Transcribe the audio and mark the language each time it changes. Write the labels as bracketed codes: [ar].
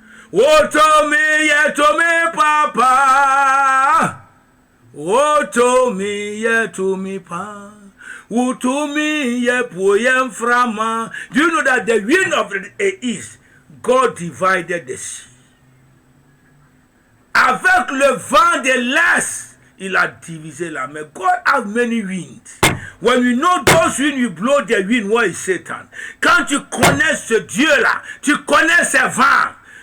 [en] Woe to me, yeah to me, papa. Woe to me, yeah to me, papa. Woe to me, yeah poem frama. Do you know that the wind of the east, God divided the sea? [fr] Avec le vent de l'est, il a divisé la mer. [en] God has many winds. When you know those winds, you blow the wind, what is Satan? [fr] Quand tu connais ce Dieu-là, tu connais ce vent.